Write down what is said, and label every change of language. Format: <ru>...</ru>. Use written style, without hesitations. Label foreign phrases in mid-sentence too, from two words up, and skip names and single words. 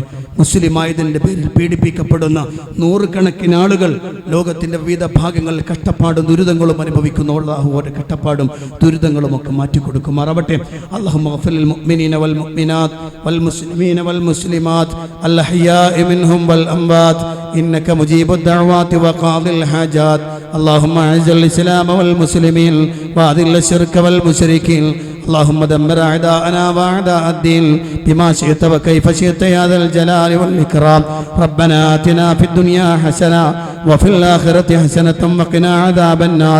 <ml>മുസ്ലിമായതിന്റെ പേരിൽ പീഡിപ്പിക്കപ്പെടുന്ന നൂറുകണക്കിന് ആളുകൾ ലോകത്തിന്റെ വിവിധ ഭാഗങ്ങളിൽ കഷ്ടപ്പാടും ദുരിതങ്ങളും അനുഭവിക്കുന്നു. അല്ലാഹു അവരുടെ കഷ്ടപ്പാടും ദുരിതങ്ങളും ഒക്കെ മാറ്റിക്കൊടുക്കുമാറാവട്ടെ.</ml> <ar>اللهم اغفر للمؤمنين والمؤمنات والمسلمين والمسلمات الأحياء منهم والأموات إنك مجيب الدعوات وقاضي الحاجات. اللهم اعز الاسلام والمسلمين واذل الشرك والمشركين. اللهم دمر اعداءنا واعداء الدين بما شئت وكيف شئت يا ذا الجلال والاكرام. ربنا آتنا في الدنيا حسنه وفي الاخره حسنه وقنا عذاب النار.</ar>